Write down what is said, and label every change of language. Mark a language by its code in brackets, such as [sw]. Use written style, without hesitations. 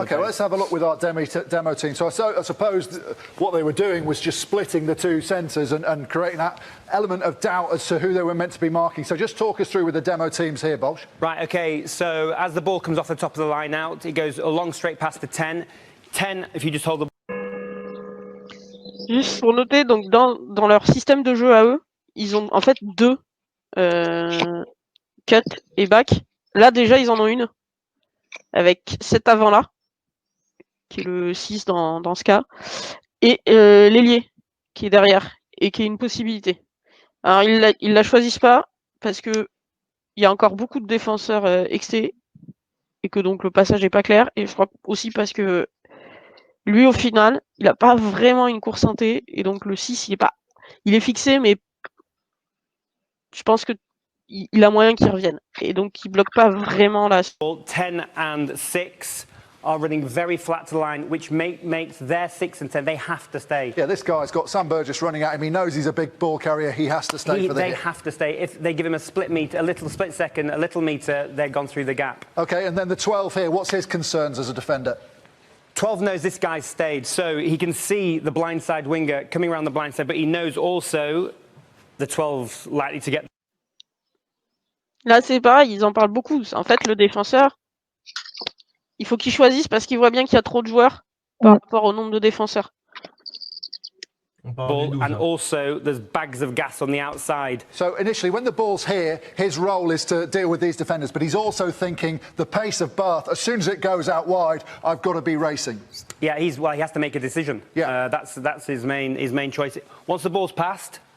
[en] okay, let's have a look with our demo team. So I suppose what they were doing was just splitting the 2 centres and creating that element of doubt as to who they were meant to be marking. So just talk us through with the demo teams here, Bolsh. Right, okay, so as the ball comes off the top of the line out, it goes a long straight pass to 10. 10, if you just hold the... [fr] Juste pour noter, donc dans leur système de jeu à eux, ils ont en fait 2 cut et back. Là déjà ils en ont une avec cet avant là qui est le 6 dans ce cas et l'ailier qui est derrière et qui est une possibilité. Alors ils la choisissent pas parce que il y a encore beaucoup de défenseurs exté et que donc le passage est pas clair, et je crois aussi parce que lui, au final, il n'a pas vraiment une course inté, et donc le 6, il est fixé, mais je pense que il a moyen qu'il revienne. Et donc, il bloque pas vraiment la... [en] 10 and 6 are running very flat to line, which makes their 6 and 10, they have to stay. Yeah, this guy's got Sam Burgess running at him. He knows he's a big ball carrier. He has to stay for the They hit. have to stay. If they give him a little split second, a little meter, they're gone through the gap. OK, and then the 12 here, what's his concerns as a defender? 12 knows this guy's stayed, so he can see the blindside winger coming around the blindside, but he knows also the 12's likely to get... [fr] Là, c'est pareil, ils en parlent beaucoup. En fait, le défenseur, il faut qu'il choisisse parce qu'il voit bien qu'il y a trop de joueurs par rapport au nombre de défenseurs. On parle du 12, [en] And also, there's bags of gas on the outside. So initially, when the ball's here, his role is to deal with these defenders, but he's also thinking the pace of Bath. As soon as it goes out wide, I've got to be racing. Yeah, he has to make a decision. Yeah. That's his main choice. Once the ball's passed...